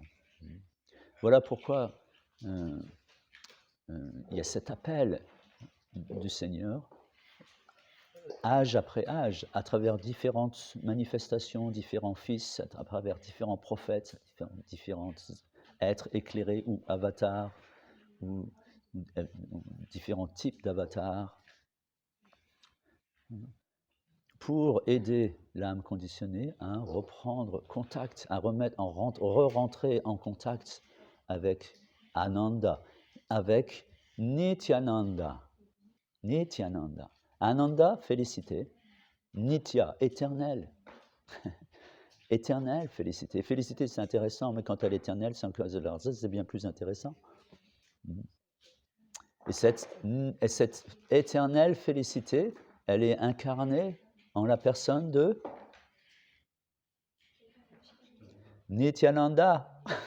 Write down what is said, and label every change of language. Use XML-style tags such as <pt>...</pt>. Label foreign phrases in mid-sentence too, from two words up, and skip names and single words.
<fr>Voilà pourquoi il y a cet appel du Seigneur, âge après âge, à travers différentes manifestations, différents fils, à travers différents prophètes, différents êtres éclairés ou avatars, ou différents types d'avatars, pour aider l'âme conditionnée à reprendre contact, à re-rentrer en contact avec Ananda, avec Nityananda. Nityananda. Ananda, félicité. Nitya, éternel. Éternel, félicité. Félicité, c'est intéressant, mais quand elle est éternelle, c'est bien plus intéressant. Et cette éternelle félicité, elle est incarnée en la personne de Nityananda.</fr>